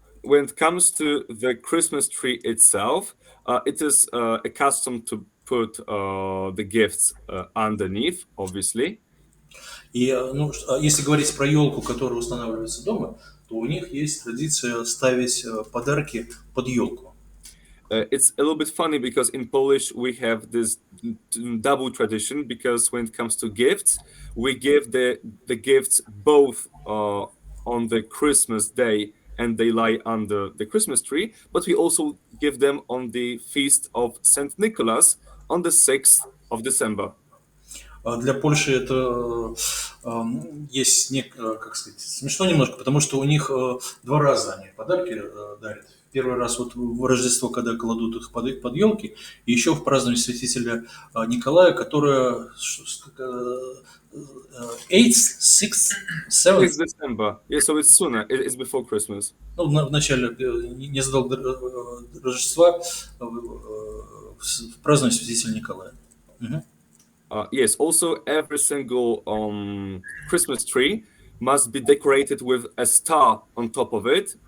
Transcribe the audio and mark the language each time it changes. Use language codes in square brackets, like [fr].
[en] When it comes to the Christmas tree itself, it is accustomed to put the gifts underneath, obviously. [ru] И, если говорить про елку, которая устанавливается дома, то у них есть традиция ставить подарки под елку. [en] It's a little bit funny because in Polish we have this double tradition, because when it comes to gifts, we give the gifts both on the Christmas day and they lie under the Christmas tree, but we also give them on the feast of Saint Nicholas on the 6th of December. [ru] Для Польши это есть, как сказать, смешно немножко, потому что у них 2 раза они подарки дарят. В первый раз вот в Рождество, когда кладут их под елки, и еще в праздновании святителя Николая, которое [en] 8th, 6th, 7th, 6th December. Yeah, so it's sooner. It's before Christmas. [ru] ну, в начале, незадолго до Рождества, в праздновании святителя Николая. Мгм. [en] Yes, also every single Christmas tree must be decorated with a star on top of it.